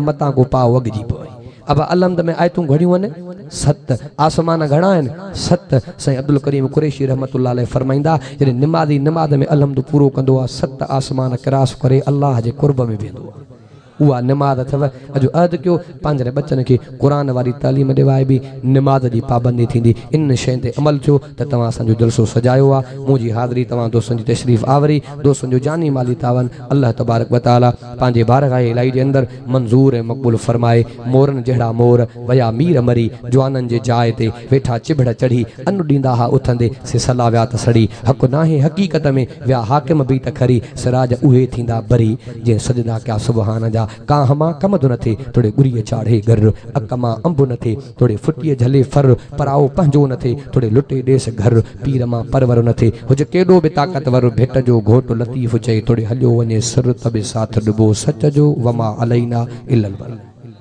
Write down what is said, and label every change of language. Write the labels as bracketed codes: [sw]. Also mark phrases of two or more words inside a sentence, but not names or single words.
[sd] मतां को पाउ अॻिजी पए अब अलमद में आयतूं घड़ियूं आहिनि 7 आसमान घणा आहिनि 7 साईं अब्दुल करीम कुरैशी [ar] رحمة الله عليه [sd] फरमाईंदा जॾहिं निमाज़ी निमाज़ में अलहमद पूरो कंदो आहे 7 आसमान क्रॉस करे अल्लाह जे कुर्ब में वेंदो आहे उहा निमाज़ अथव अजो अहद कयो पंहिंजे बच्चन खे क़ुरान वारी तालीम ॾेवाए बि निमाज़ जी पाबंदी थींदी इन शइ ते अमल थियो त तव्हां असांजो जलसो सजायो आहे मुंहिंजी हाज़िरी तव्हां दोस्तनि जी तशरीफ़ आवरी दोस्तनि जो जानी माली तावन [ar] الله تبارك وتعالى [sd] पंहिंजे बारगाह इलाही जे अंदरि मंज़ूर ऐं मक़बूल फरमाए मोरनि जहिड़ा मोर वया मीर मरी जवाननि जे जाइ ते वेठा चिबड़ चढ़ी अन ॾींदा हा उथंदे से सला विया त सड़ी हक़ नाहे हक़ीक़त में विया हाकिम बि त खरी सिराज उहे थींदा बरी जंहिं सजदा कया सुबहान जा काह मां कमद न थे थोड़े गुड़ीअ चाढ़े गर अक मां अंब न थे थोड़े फुटीअ झले फर पराओ पंहिंजो न थे थोड़े लुटे ॾेस घर पीर मां परवर न थे हुज केॾो बि ताक़तवर भेट जो घोट लतीफ़ चई थोड़े हलियो वञे सर तबे साथ ॾिबो सच जो [ar] وما علينا إلا البلاغ.